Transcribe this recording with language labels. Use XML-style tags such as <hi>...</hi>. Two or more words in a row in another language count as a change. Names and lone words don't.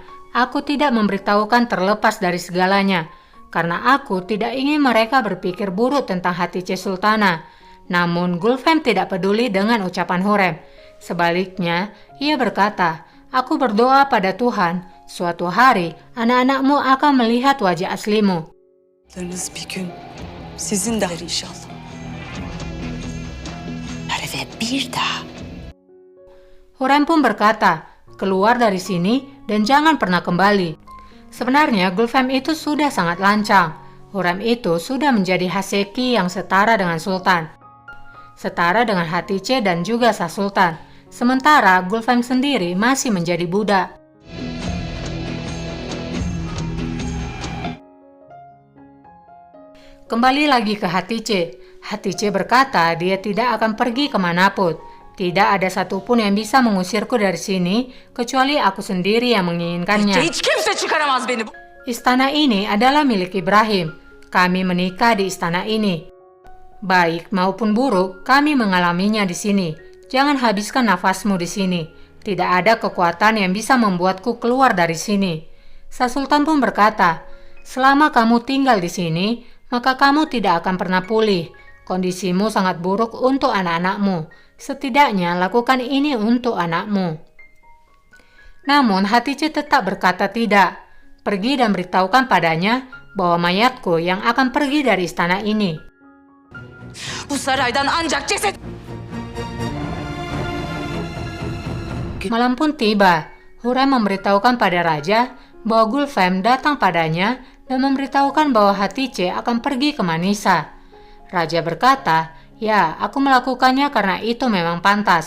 <id>Aku tidak memberitahukan terlepas dari segalanya, karena aku tidak ingin mereka berpikir buruk tentang Hatice Sultana. Namun Gulfem tidak peduli dengan ucapan Hurrem. Sebaliknya, ia berkata, aku berdoa pada Tuhan, suatu hari anak-anakmu akan melihat wajah aslimu.</id> <tr>Bir gün sizin de inşallah. Ve bir daha.</tr> <id>Hurrem pun berkata, keluar dari sini dan jangan pernah kembali. Sebenarnya Gulfem itu sudah sangat lancang. Hurrem itu sudah menjadi Haseki yang setara dengan Sultan. Setara dengan Hatice dan juga Sang Sultan. Sementara Gulfem sendiri masih menjadi budak. Kembali lagi ke Hatice. Hatice berkata dia tidak akan pergi kemanapun. Tidak ada satupun yang bisa mengusirku dari sini, kecuali aku sendiri yang menginginkannya.</id> <tr>Hiç kimse çıkaramaz beni.</tr> <id>Istana ini adalah milik Ibrahim. Kami menikah di istana ini. Baik maupun buruk, kami mengalaminya di sini. Jangan habiskan nafasmu di sini. Tidak ada kekuatan yang bisa membuatku keluar dari sini. Sang Sultan pun berkata, selama kamu tinggal di sini, maka kamu tidak akan pernah pulih. Kondisimu sangat buruk untuk anak-anakmu. Setidaknya lakukan ini untuk anakmu. Namun Hatice tetap berkata tidak. Pergi dan beritahukan padanya bahwa mayatku yang akan pergi dari istana ini.</id> <tr>Bu saraydan ancak ceset.</tr> <id>Malam pun tiba. Hurrem memberitahukan pada raja bahwa Gulfem datang padanya dan memberitahukan bahwa Hatice akan pergi ke Manisa. Raja berkata, ya, aku melakukannya karena itu memang pantas.</id>